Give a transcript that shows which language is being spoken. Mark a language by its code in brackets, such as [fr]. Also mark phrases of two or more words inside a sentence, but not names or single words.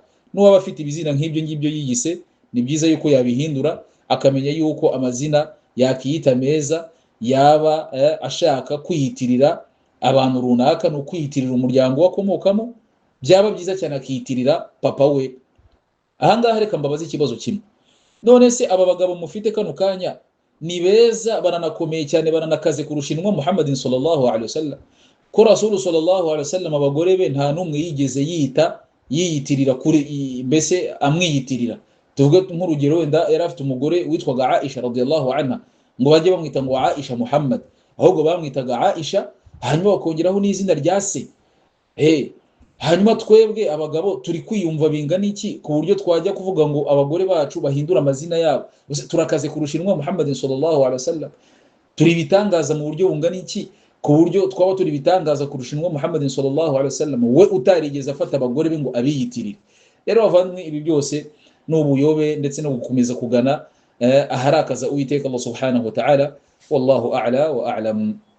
[rw] N'uwaba afite ibizina nk'ibyo ngibyo yiyise, ni byiza yuko yabihindura, akamenya yuko amazina yakiyita meza, yaba ashaka kwiyitirira abantu runaka, no kwiyitirira umuryango wakomokamo, byaba byiza cyane akiyitirira papa we. Ahangaha reka mbabaze ikibazo kimwe, none se aba bagabo mufite kano kanya ni beza, baranakomeye cyane, baranakaze kurusha intumwa Muhammadin [ar] صلى الله عليه وسلم? [rw] Ko [ar] رسول صلى الله عليه وسلم [rw] abagore be nta numwe yigeze yiyitirira kuri, mbese amwiyitirira. Tuvuge nk'urugero, wenda yari afite umugore witwaga Aisha [ar] رضي الله عنها, [rw] ngo bajye bamwita ngo Aisha Muhammad, ahubwo bamwitaga Aisha hanyuma bakongeraho n'izina rya se. Hanyuma twebwe abagabo turi kwiyumva bingana iki ku buryo twajya kuvuga ngo abagore bacu bahindura amazina yabo? Turakaze kurusha intumwa Muhammadin [ar] صلى الله عليه وسلم? [rw] Turi bitangaza mu buryo bungana iki ku buryo twaba turi bitangaza kurusha intumwa Muhammadin [ar] صلى الله عليه وسلم, [rw] we utarigeze afata abagore be ngo abiyitirire? Rero bavandimwe, ibi byose n'ubuyobe ndetse no gukomeza kugana aharakaza Uwiteka [ar] الله سبحانه وتعالى. والله أعلى وأعلم.